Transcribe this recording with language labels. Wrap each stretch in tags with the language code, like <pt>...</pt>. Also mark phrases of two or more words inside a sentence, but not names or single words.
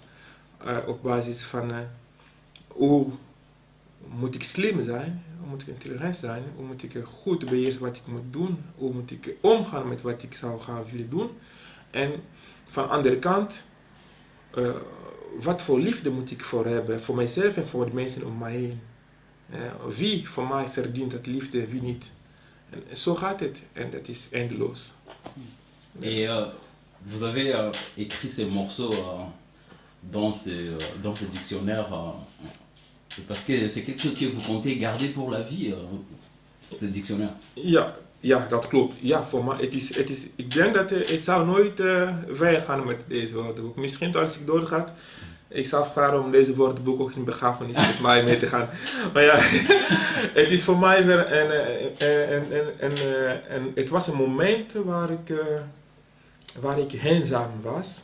<nl>Op basis van hoe moet ik slim zijn, hoe moet ik intelligent zijn, hoe moet ik goed beheersen wat ik moet doen, hoe moet ik omgaan met wat ik zou gaan willen doen. En van de andere kant, wat voor liefde moet ik voor hebben, voor mijzelf en voor de mensen om mij heen. Wie voor mij verdient dat liefde, wie niet. En zo gaat het en dat is eindeloos.</nl> <fr>Et vous avez écrit ces morceaux dans ce dictionnaire parce que c'est quelque chose que vous comptez garder pour la vie, ce dictionnaire.</fr> <nl>Ja, dat klopt. Ja, voor mij, ik denk dat het zou nooit weggaan met deze woordenboek. Misschien als ik doorga, ik zou vragen om deze woordenboek ook in begrafenis met mij mee te gaan. Maar ja, het is voor mij weer het was een moment waar ik eenzaam was.</nl>